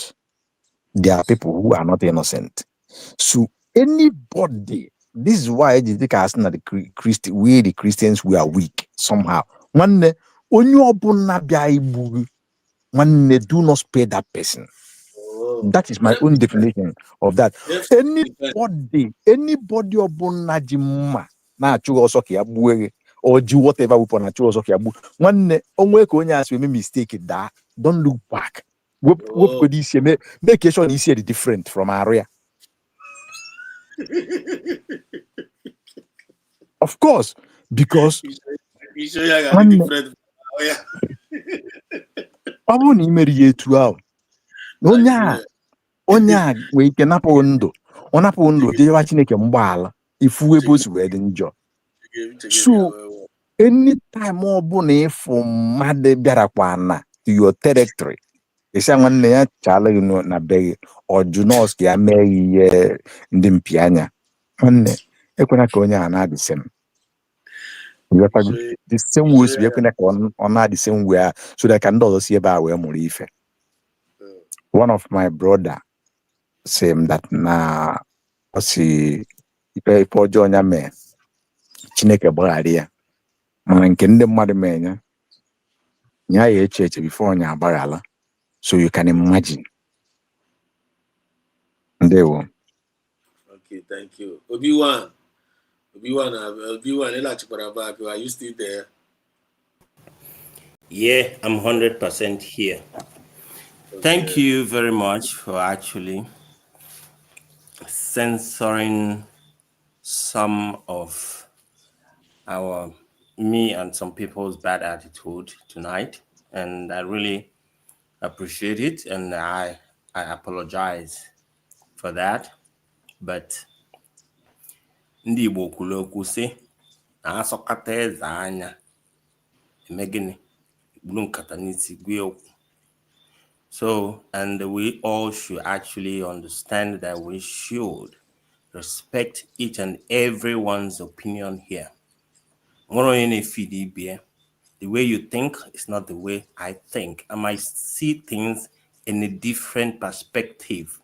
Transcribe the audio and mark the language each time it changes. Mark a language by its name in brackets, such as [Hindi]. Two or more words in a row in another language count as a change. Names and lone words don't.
[English] There are people who are not innocent. So anybody, this is why the we the Christians, we are weak somehow. One do not spare that person. That is my own definition of that. Anybody or do whatever weapon [Igbo] na chụọ ọsọ ka ya gbuo nwanne onwe ka onye asị eme [English] mistake that don't look back. [Igbo] Wepụgodo isi [English] make sure [Igbo] na isi dị [English] different from area. Of course, because [Igbo] ọ bụrụ na ị mere ya etu ahụ onye a nwee ike napụ ndụ ọ napụ ndụ jewa Chineke mgbaala ifu ebe o si wee dị njọ. [English] So anytime [Igbo] ọbụla ịfụ mmadụ bịarakwa na [English] to your territory [Igbo] ịsị nwanne ya chala gị na be gị ọjụ nọọsụ ka ya mee ihe ndị mpi anya nwanne ekwena ka onye a na-adị same. [English] The same way [Igbo] si ekwena ka ọ na-adị [English] same way so that [Igbo] ka ndị ọzọ si ebe a wee mụrụ ife. [English] One of my brother say that [Igbo] na ọ si ife ọjọọ onye mee Chineke gbaghara ya mana nke ndị mmadụ mee ya ya eche before onye agbaghara. [English] So you can imagine. Ndewo. Okay, thank you. Obi-Wan, are you still there? Yeah, I'm 100% here. Okay. Thank you very much for actually censoring some of me and some people's bad attitude tonight, and I really appreciate it, and I apologize for that. [Igbo] But ndị Igbo kwuru okwu sị na asọkata eze anya eme gịnị buru nkata n'isi gwe okwu. [English] So, and we all should actually understand that we should respect each and everyone's opinion here. The way you think is not the way I think. I might see things in a different perspective.